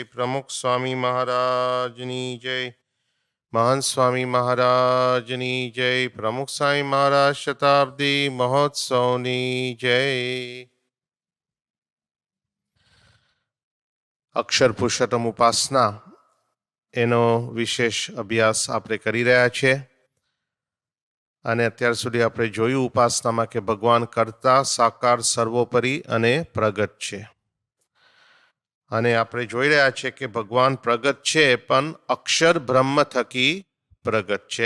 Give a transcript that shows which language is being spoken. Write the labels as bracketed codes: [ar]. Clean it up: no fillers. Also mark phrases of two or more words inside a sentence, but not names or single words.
[gu] પ્રમુખ સ્વામી મહારાજની જય। મહાન સ્વામી મહારાજની જય। પ્રમુખ સ્વામી મહારાજ શતાબ્દી મહોત્સવની જય। અક્ષર પુરુષોત્તમ ઉપાસના એનો વિશેષ અભ્યાસ આપણે કરી રહ્યા છીએ અને અત્યાર સુધી આપણે જોયું ઉપાસનામાં કે ભગવાન કરતા સાકાર સર્વોપરી અને પ્રગટ છે અને આપણે જોઈ રહ્યા છીએ કે ભગવાન પ્રગટ છે પણ અક્ષર બ્રહ્મ થકી પ્રગટ છે.